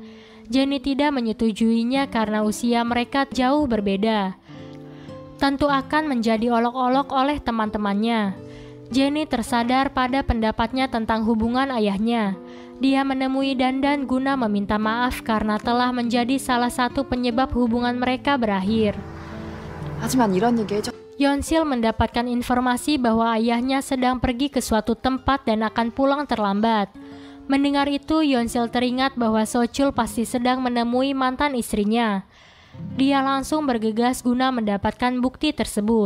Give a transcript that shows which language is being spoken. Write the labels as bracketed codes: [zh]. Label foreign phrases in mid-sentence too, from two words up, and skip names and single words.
[id] Jennie tidak menyetujuinya karena usia mereka jauh berbeda. Tentu akan menjadi olok-olok oleh teman-temannya. Jennie tersadar pada pendapatnya tentang hubungan ayahnya. Dia menemui Dandan guna meminta maaf karena telah menjadi salah satu penyebab hubungan mereka berakhir. [ko] 하지만 이런 얘기 해줘. [id] Yeonsil mendapatkan informasi bahwa ayahnya sedang pergi ke suatu tempat dan akan pulang terlambat. Mendengar itu, Yeonsil teringat bahwa Sochul pasti sedang menemui mantan istrinya. Dia langsung bergegas guna mendapatkan bukti tersebut.